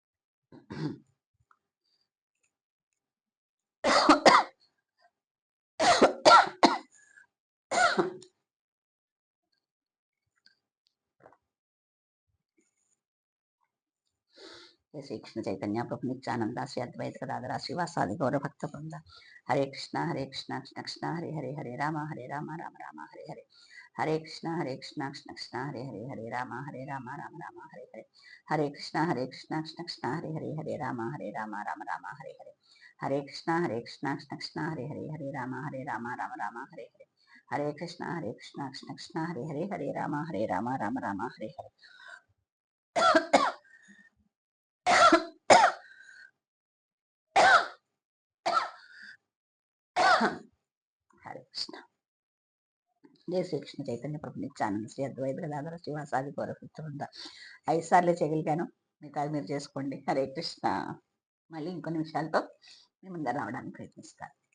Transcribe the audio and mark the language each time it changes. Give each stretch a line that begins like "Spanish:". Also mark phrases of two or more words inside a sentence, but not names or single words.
Sanskrit: శ్రీ కృష్ణ చైతన్య ప్రభు నిత్యానంద శ్రీ అద్వైత గదాధర శ్రీవాసాది గౌర భక్త బృంద. హరే కృష్ణ కృష్ణ కృష్ణ హరే హరే, హరే రామ రామ రామ హరే హరే. హరే కృష్ణ కృష్ణ కృష్ణ హరే హరే, హరే రామ రామ రామ హరే హరే. హరే కృష్ణ కృష్ణ కృష్ణ హరే హరే, హరే రామ రామ రామ హరే హరే. హరే కృష్ణ కృష్ణ కృష్ణ హరే హరే, హరే రామ రామ రామ హరే హరే. హరే కృష్ణ కృష్ణ కృష్ణ హరే హరే, హరే రామ రామ రామ హరే హరే. హరే కృష్ణ. జయ శ్రీకృష్ణ చైతన్య ప్రభు నిత్యానంద శ్రీ అద్వైత గదాధర శ్రీవాసాది గౌరవ
Telugu: 5 సార్లు చేయగలిగాను. మిగతా మీరు చేసుకోండి.
Sanskrit: హరే కృష్ణ.
Telugu: మళ్ళీ ఇంకొన్ని విషయాలతో మీ ముందర రావడానికి ప్రయత్నిస్తాను.